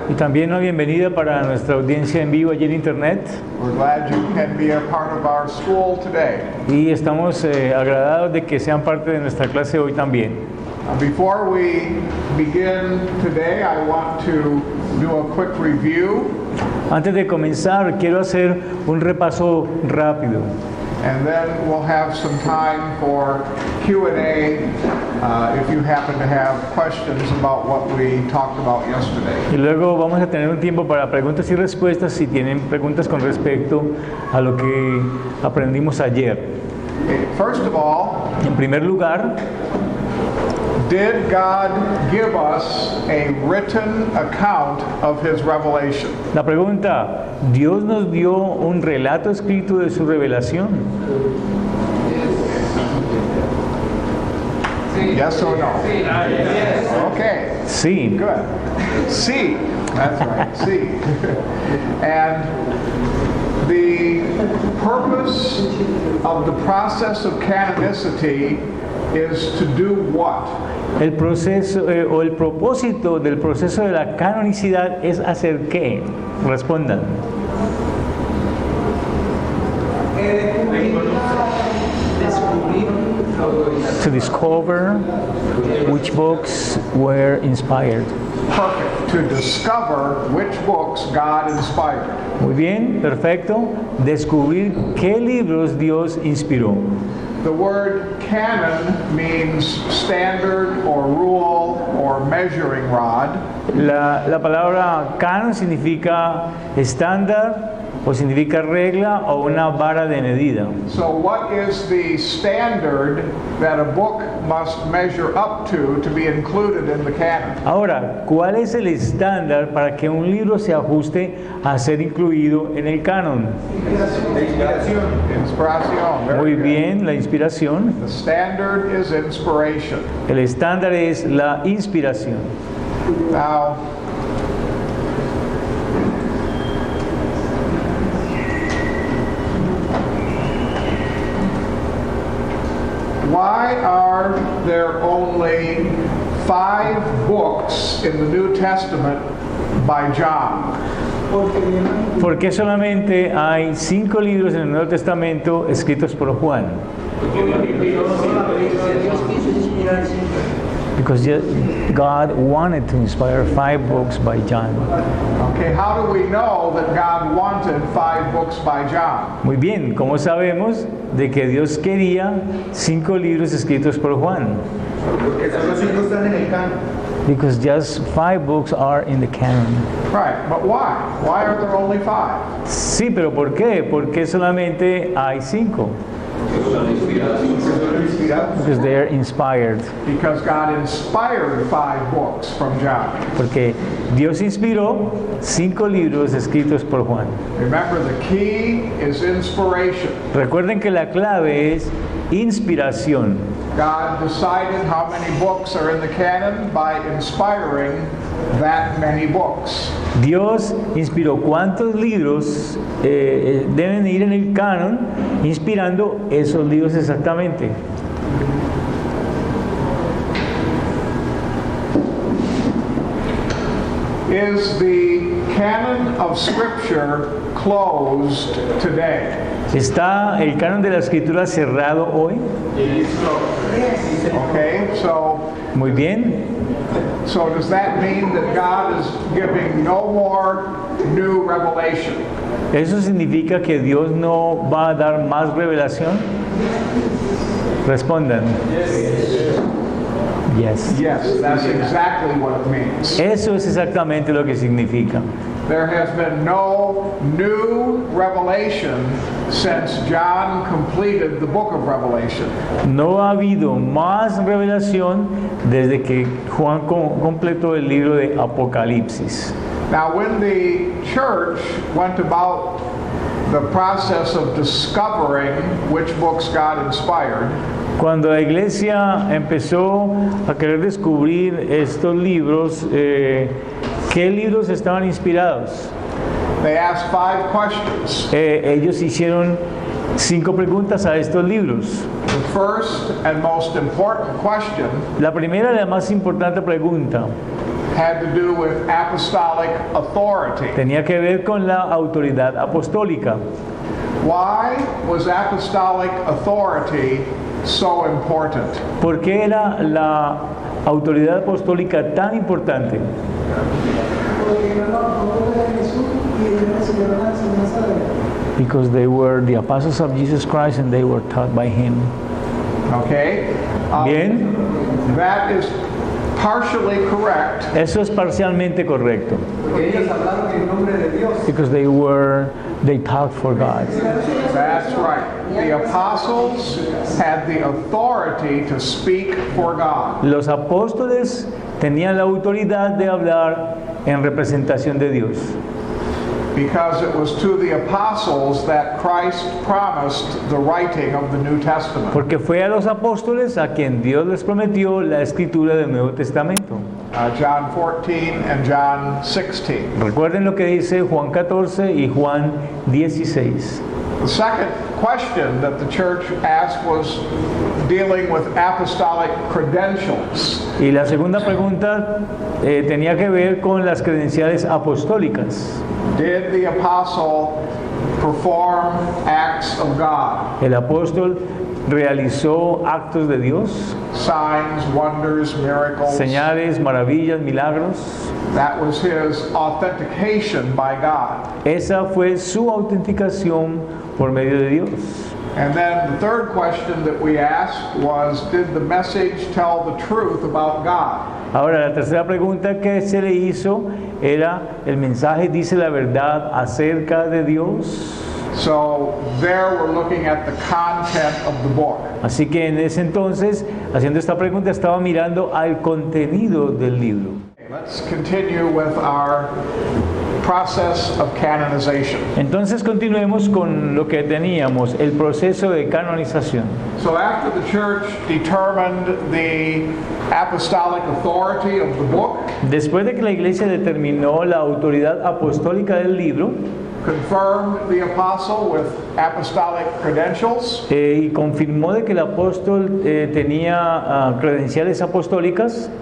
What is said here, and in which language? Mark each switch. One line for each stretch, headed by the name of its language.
Spanish: Y también una bienvenida para nuestra audiencia en vivo allí en internet.
English: We're glad you can be a part of our school today.
Spanish: Y estamos agradados de que sean parte de nuestra clase hoy también.
English: Before we begin today, I want to do a quick review.
Spanish: Antes de comenzar, quiero hacer un repaso rápido.
English: And then we'll have some time for Q&A if you happen to have questions about what we talked about yesterday.
Spanish: Y luego vamos a tener un tiempo para preguntas y respuestas si tienen preguntas con respecto a lo que aprendimos ayer.
English: First of all,
Spanish: En primer lugar,
English: did God give us a written account of His revelation?
Spanish: la pregunta, ¿Dios nos dio un relato escrito de su revelación?
English: Yes or no? Okay,
Spanish: Sí.
English: good.
Spanish: Sí,
English: that's right, sí. And the purpose of the process of canonicity is to do what?
Spanish: El proceso o el propósito del proceso de la canonicidad es hacer ¿qué? Respondan.
English: To discover which books were inspired. Perfect. To discover which books God inspired.
Spanish: Muy bien, perfecto. Descubrir qué libros Dios inspiró.
English: The word canon means standard or rule or measuring rod.
Spanish: La palabra canon significa estándar o significa regla o una vara de medida.
English: So what is the standard that a book must measure up to be included in the canon?
Spanish: Ahora, ¿cuál es el estándar para que un libro se ajuste a ser incluido en el canon? Inspiración.
English: Very
Spanish: Muy
English: good.
Spanish: bien, la inspiración.
English: The standard is inspiration.
Spanish: El estándar es la inspiración.
English: Now, why are there only 5 books in the New Testament by John?
Spanish: ¿Por qué solamente hay 5 libros en el Nuevo Testamento escritos por Juan?
English: Because God wanted to inspire 5 books by John. Okay, how do we know that God wanted 5 books by John?
Spanish: Muy bien, ¿cómo sabemos de que Dios quería 5 libros escritos por Juan? Porque solo 5 están en el canon.
English: Because just 5 books are in the canon. Right, but why? Why are there only 5?
Spanish: Sí, pero ¿por qué? ¿Por qué solamente hay 5?
English: Because they are inspired. Because God inspired 5 books from John.
Spanish: Porque Dios inspiró 5 libros escritos por Juan.
English: Remember, the key is inspiration.
Spanish: Recuerden que la clave es inspiración.
English: God decided how many books are in the canon by inspiring that many books.
Spanish: Dios inspiró cuántos libros deben ir en el canon, inspirando esos libros exactamente.
English: Is the canon of Scripture closed today?
Spanish: ¿Está el canon de la escritura cerrado hoy?
English: Okay, so
Spanish: Muy bien.
English: does that mean that God is giving no more new revelation?
Spanish: ¿Eso significa que Dios no va a dar más revelación? Respondan.
English: Yes. Yes, that's exactly what it means.
Spanish: Eso es exactamente lo que significa.
English: There has been no new revelation since John completed the book of Revelation.
Spanish: No ha habido más revelación desde que Juan completó el libro de Apocalipsis.
English: Now, when the church went about the process of discovering which books God inspired,
Spanish: Cuando la iglesia empezó a querer descubrir estos libros, ¿qué libros estaban inspirados?
English: they asked 5 questions.
Spanish: Ellos hicieron 5 preguntas a estos libros.
English: The first and most important question
Spanish: La primera y la más importante pregunta
English: had to do with apostolic authority.
Spanish: tenía que ver con la autoridad apostólica.
English: Why was apostolic authority so important?
Spanish: ¿Por qué era la autoridad apostólica tan importante? Porque eran los apóstoles de Jesús y ellos recibieron la enseñanza de él.
English: Because they were the apostles of Jesus Christ and they were taught by him. Okay?
Spanish: Bien,
English: That is partially correct
Spanish: eso es parcialmente correcto. Porque ellos hablaron en nombre de Dios.
English: Because they taught for God. That's right. The apostles had the authority to speak for God.
Spanish: Los apóstoles tenían la autoridad de hablar en representación de Dios.
English: Because it was to the apostles that Christ promised the writing of the New Testament.
Spanish: Porque fue a los apóstoles a quien Dios les prometió la escritura del Nuevo Testamento.
English: John 14 and John 16.
Spanish: Recuerden lo que dice Juan 14 y Juan 16.
English: The second question that the church asked was dealing with apostolic credentials.
Spanish: Y la segunda pregunta tenía que ver con las credenciales apostólicas.
English: Did the apostle perform acts of God?
Spanish: El apóstol realizó actos de Dios,
English: Signs, wonders, miracles.
Spanish: señales, maravillas, milagros.
English: That was his authentication by God.
Spanish: Esa fue su autenticación por medio de Dios.
English: And then the third question that we asked was, did the message tell the truth about God?
Spanish: Ahora, la tercera pregunta que se le hizo era, ¿el mensaje dice la verdad acerca de Dios?
English: So there we're looking at the content of the book.
Spanish: Así que en ese entonces, haciendo esta pregunta, estaba mirando al contenido del libro.
English: Let's continue with our process of canonization.
Spanish: Entonces continuemos con lo que teníamos, el proceso de canonización.
English: So after the church determined the apostolic authority of the book,
Spanish: Después de que la iglesia determinó la autoridad apostólica del libro
English: confirmed the apostle with apostolic credentials,
Spanish: y confirmó de que el apóstol tenía credenciales apostólicas